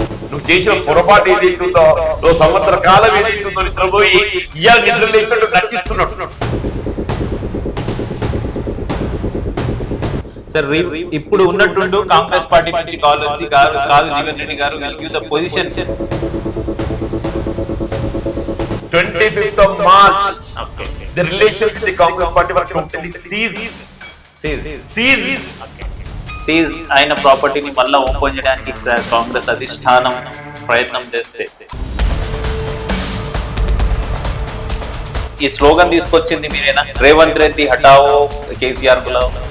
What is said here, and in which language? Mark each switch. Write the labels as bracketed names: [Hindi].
[Telugu] నువ్వు చేసిన పొరపాటు ఏదైతుందో, నువ్వు సంవత్సర కాలం ఏదైతుందో నిద్రపోయి ఇవాళ నిద్ర లేచినట్టు నటిస్తున్నాడు. సార్ ఇప్పుడు ఉన్నట్టుండు కాంగ్రెస్ పార్టీ నుంచి కాల్ వచ్చి కాదు జీవన్ రెడ్డి గారు [English] Give the position 25th of March, the relations with the Congress party were totally seized. [Telugu] Seize అయిన ప్రాపర్టీని మళ్ళా ఓపెన్ చేయడానికి కాంగ్రెస్ అధిష్టానం ప్రయత్నం చేస్తే ఈ స్లోగన్ తీసుకొచ్చింది మీరేనా? [Hindi] రేవంత్ రెడ్డి హటావో కేసీఆర్ గులావ్.